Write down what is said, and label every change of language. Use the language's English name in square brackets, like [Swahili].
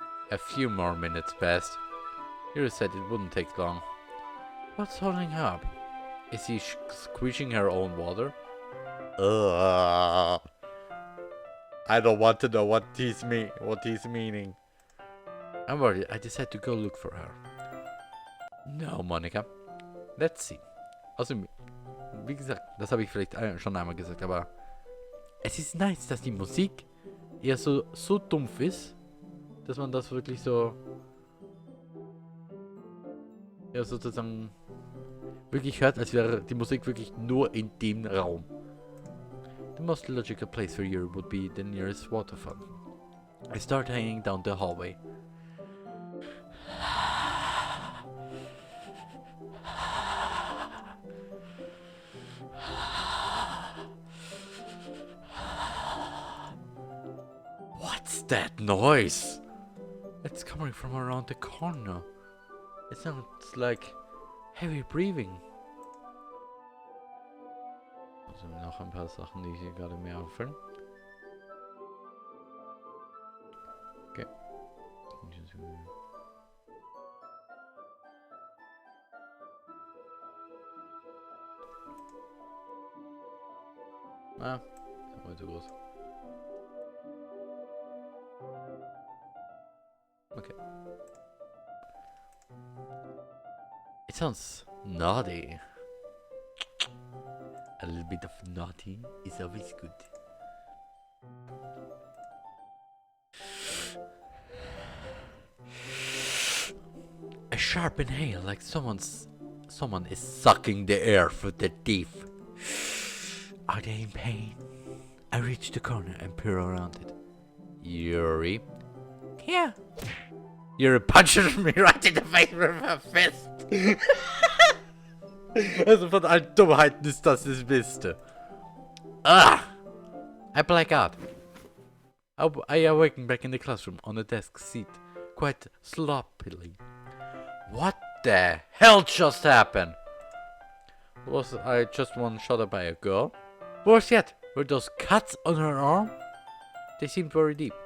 [English] A few more minutes passed. Yuri said it wouldn't take long. What's holding her up? Is he squishing her own water? I don't want to know what he's meaning. I'm worried. I decided to go look for her. No, Monika. Let's see. [German] Also, wie gesagt, das habe ich vielleicht schon einmal gesagt, aber es ist nice, dass die Musik eher so dumpf ist, dass man das wirklich so ja sozusagen wirklich hört, als wäre die Musik wirklich nur in dem Raum. [English] The most logical place for Yuri would be the nearest waterfall. I start hanging down the hallway. What's that noise? It's coming from around the corner. It sounds like heavy breathing. [German] Also noch ein paar Sachen, die hier gerade mehr auffallen. Okay. Ah, das war zu groß. Okay. [English] It sounds naughty. A little bit of naughty is always good. A sharp inhale, like someone is sucking the air through their teeth. Are they in pain? I reach the corner and peer around it. Yuri. Here. Yuri punches me right in the face with her fist. [German] Also von allen Dummheiten ist das das Beste. [English] Ah! I black out. I awaken back in the classroom on a desk seat, quite sloppily. What the hell just happened? Was I just one shot by a girl? Worse yet, were those cuts on her arm? They seemed very deep.